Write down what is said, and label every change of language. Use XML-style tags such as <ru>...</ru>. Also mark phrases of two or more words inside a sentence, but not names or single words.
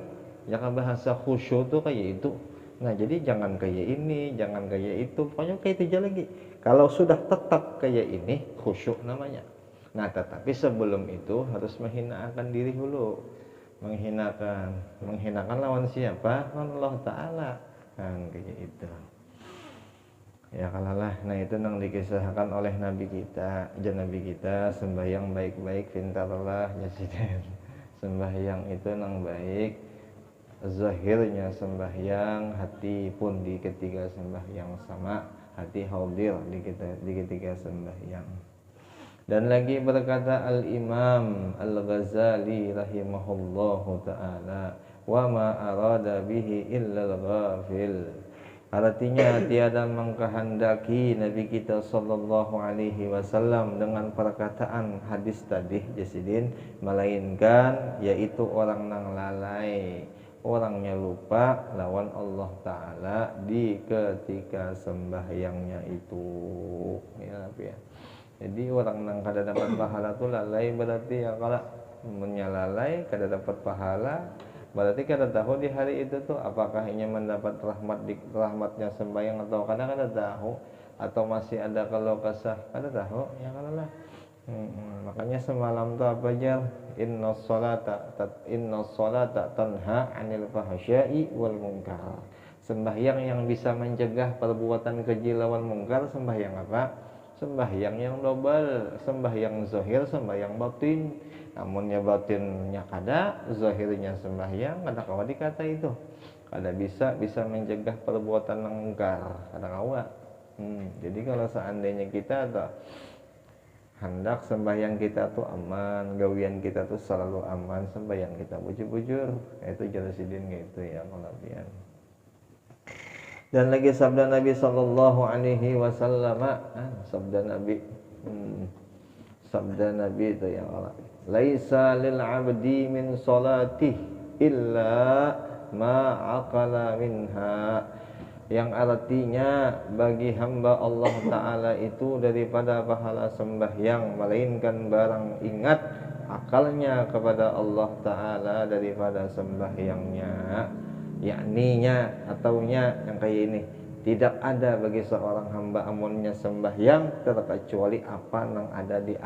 <bjn>Jangan bahasa khusyuk tuh kayak itu. Nah, jadi jangan kayak ini, jangan kayak itu, pokoknya kayak itu aja lagi. Kalau sudah tetap kayak ini, khusyuk namanya. Nah, tetapi sebelum itu harus menghinakan diri dulu. Menghinakan lawan siapa? Allah Ta'ala. Kan kayak itu. Ya kalalah. Nah, itu yang dikisahkan oleh Nabi kita, Nabi kita sembahyang baik-baik pintarlah jasiden. Sembahyang itu nang baik, zahirnya sembahyang, hati pun di ketika sembahyang sama, hati hadir di ketika sembahyang. Dan lagi berkata Al-Imam Al-Ghazali</bjn> <ar>رحمه الله تعالى, وما أراد به إلا الغافل.</ar> <bjn>Artinya tiada mengkehendaki Nabi kita</bjn> <ar>صلى الله عليه وسلم</ar> <bjn>dengan perkataan hadis tadi jasidin, melainkan yaitu orang nang lalai, orangnya lupa lawan Allah Ta'ala di ketika sembahyangnya itu. Ya, ya. Jadi orang nang kada dapat pahala tuh lalai, berarti ya kalau menyalalai kada dapat pahala, berarti kada tahu di hari itu tuh apakah ini mendapat rahmatnya sembahyang atau kada tahu, atau masih ada kalau kesah kada tahu ya kalau lah. Makanya semalam tuh apa aja,</bjn> <ar>إن الصلاة تنهى عن الفحشاء والمنكر.</ar> <bjn>Sembahyang yang bisa mencegah perbuatan keji lawan mungkar, sembahyang apa? Sembahyang yang double, sembahyang zahir, sembahyang batin. Namunnya batinnya kada, zahirnya sembahyang, kada kawa dikata itu. Kada bisa mencegah perbuatan yang mungkar, kada kawa. Jadi kalau seandainya kita tuh hendak sembahyang kita tuh aman, gawian kita tuh selalu aman, sembahyang kita bujur-bujur, itu jelasidin gitu ya kalabian. Dan lagi sabda Nabi</bjn> <ar>صلى الله عليه وسلم,</ar> <bjn>sabda Nabi itu yang Allah,</bjn> <ar>ليس للعبد من صلاته إلا ما عقل منها.</ar> <bjn>Yang artinya bagi hamba Allah Ta'ala itu daripada pahala sembahyang, melainkan barang ingat akalnya kepada Allah Ta'ala daripada sembahyangnya. Yakninya ataunya yang kayak ini, tidak ada bagi seorang hamba amunnya sembahyang terkecuali apa yang ada di akalnya.</bjn>